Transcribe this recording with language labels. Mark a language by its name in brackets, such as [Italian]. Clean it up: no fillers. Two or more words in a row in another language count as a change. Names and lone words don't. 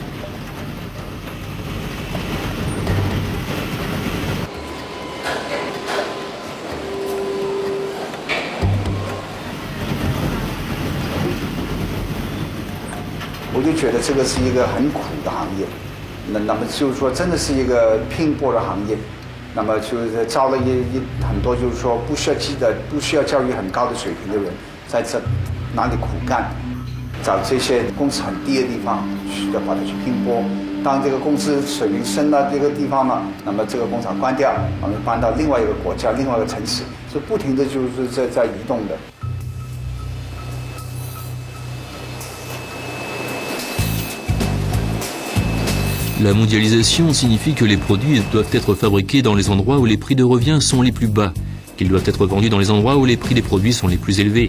[French] Je pense que c'est un très dur [Chinese] 那么就是说，真的是一个拼搏的行业。那么就是招了很多，就是说不需要教育很高的水平的人，在这哪里苦干，找这些工资很低的地方，需要把它去拼搏。当这个工资水平升到这个地方了，那么这个工厂关掉，我们搬到另外一个国家、另外一个城市，是不停的就是在移动的。 [French] La mondialisation signifie que les produits doivent être fabriqués dans les endroits où les prix de revient sont les plus bas, qu'ils doivent être vendus dans les endroits où les prix des produits sont les plus élevés.